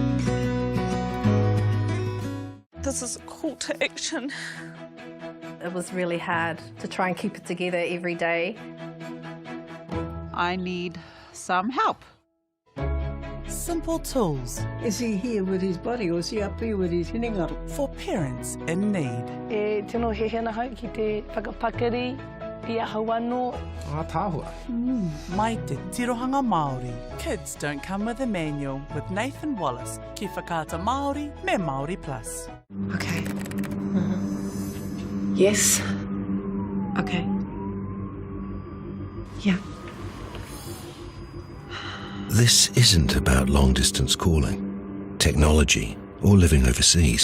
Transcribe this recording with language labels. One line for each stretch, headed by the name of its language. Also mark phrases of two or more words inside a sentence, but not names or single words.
English: This is a call to action. It was really hard to try and keep it together every day. I need some help. Simple tools. Is he here with his body or is he up here with his hinengaro? For parents in need.
Māori: E tino he hena hau ki te whakapakari Ia hawano. Tahua. Mai te tirohanga Māori.
English: Kids don't come with a manual with Nathan Wallace.
Māori: Ki whakaata Māori me Māori Plus.
English: Okay. Yes. Okay. Yeah. This isn't about long-distance calling, technology, or living overseas.